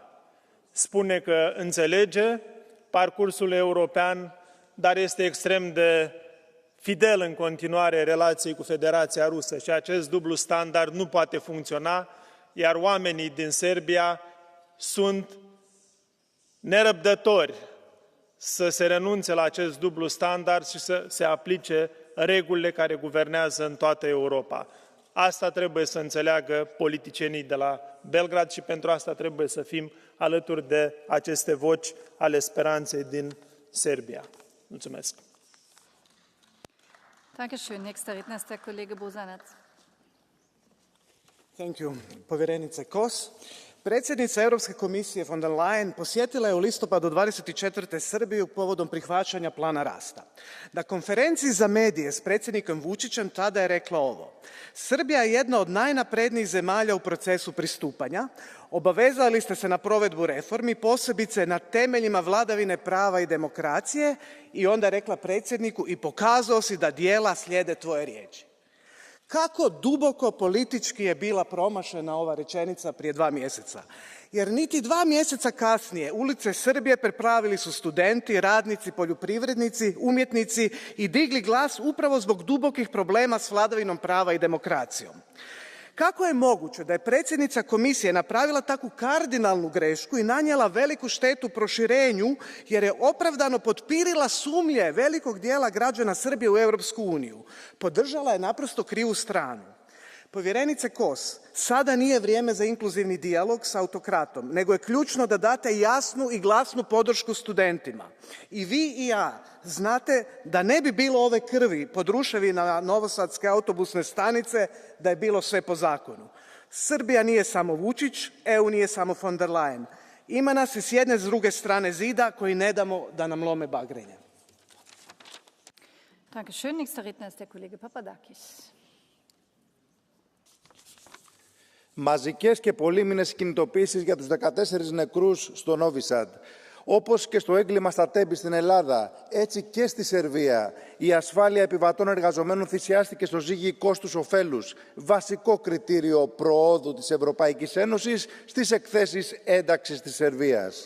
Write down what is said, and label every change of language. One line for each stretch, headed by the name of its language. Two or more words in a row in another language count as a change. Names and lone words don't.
Romanian: Spune că înțelege parcursul european, dar este extrem de fidel în continuare relației cu Federația Rusă și acest dublu standard nu poate funcționa, iar oamenii din Serbia sunt nerăbdători să se renunțe la acest dublu standard și să se aplice regulile care guvernează în toată Europa. Asta trebuie să înțeleagă politicienii de la Belgrad și pentru asta trebuie să fim alături de aceste voci ale speranței din Serbia. Mulțumesc!
German: Dankeschön. Nächster Redner ist der Kollege Bosanac.
English: Thank you,
Croatian: povjerenice Kos. Predsjednica Europske komisije von der Leyen posjetila je u listopadu 24. Srbiju povodom prihvaćanja plana rasta. Na konferenciji za medije s predsjednikom Vučićem tada je rekla ovo: Srbija je jedna od najnaprednijih zemalja u procesu pristupanja. Obavezali ste se na provedbu reformi, posebice na temeljima vladavine prava i demokracije, i onda rekla predsjedniku: i pokazao si da djela slijede tvoje riječi. Kako duboko politički je bila promašena ova rečenica prije 2 mjeseca. Jer niti 2 mjeseca kasnije ulice Srbije preplavili su studenti, radnici, poljoprivrednici, umjetnici i digli glas upravo zbog dubokih problema s vladavinom prava i demokracijom. Kako je moguće da je predsjednica komisije napravila takvu kardinalnu grešku i nanijela veliku štetu proširenju jer je opravdano potpirila sumnje velikog dijela građana Srbije u Europsku uniju? Podržala je naprosto krivu stranu. Povjerenice Kos, sada nije vrijeme za inkluzivni dijalog s autokratom, nego je ključno da date jasnu i glasnu podršku studentima. I vi i ja znate da ne bi bilo ove krvi pod ruševinama novosadske autobusne stanice da je bilo sve po zakonu. Srbija nije samo Vučić, EU nije samo von der Leyen. Ima nas i s jedne i s druge strane zida koji ne damo da nam lome bagrenje.
German: Dankeschön. Nächster Redner ist der Kollege Papadakis.
Greek: Μαζικές και πολύμηνες κινητοποίησεις για τους 14 νεκρούς στο Νόβι Σαντ. Όπως και στο έγκλημα στα Τέμπη στην Ελλάδα, έτσι και στη Σερβία, η ασφάλεια επιβατών εργαζομένων θυσιάστηκε στο ζύγι κόστους-οφέλους, βασικό κριτήριο προόδου της Ευρωπαϊκής Ένωσης στις εκθέσεις ένταξης της Σερβίας.